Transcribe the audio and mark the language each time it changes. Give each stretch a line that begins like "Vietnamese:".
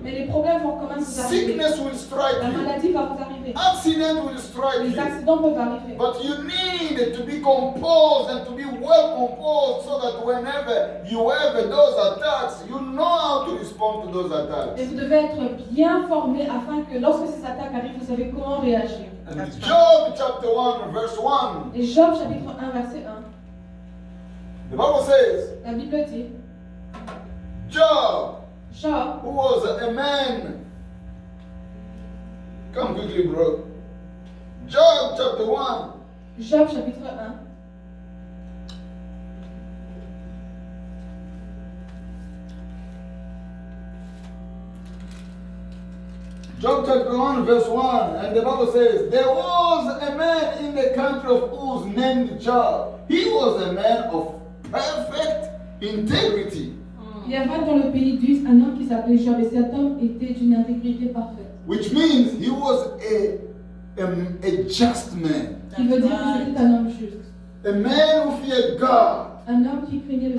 French: mais les problèmes vont quand même vous arriver.
English: Sickness will strike
French: La
English: you.
French: maladie va vous arriver.
English: Accident will strike
French: Les
English: you.
French: accidents peuvent arriver.
English: But you need to be composed and to be well composed so that whenever you have those attacks, you know how to respond to those
French: Et
English: attacks.
French: vous devez être bien formé afin que lorsque ces attaques arrivent, vous savez comment réagir.
English: And Job chapter 1 verse 1,
French: Et Job chapitre 1 verset 1,
English: the Bible says,
French: la Bible dit,
English: Job,
French: Job,
English: who was a man, come quickly bro, Job chapter 1,
French: Job chapitre 1,
English: Job chapter 1 verse 1, and the Bible says, there was a man in the country of Uz named Job. He was a man of perfect integrity.
French: il y avait dans le pays d'Uz un homme qui s'appelait Job et cet homme était d'une intégrité parfaite.
English: Which means he was a just man.
French: Qui veut dire qu'il était un homme juste.
English: A man who feared God.
French: Un homme qui craignait le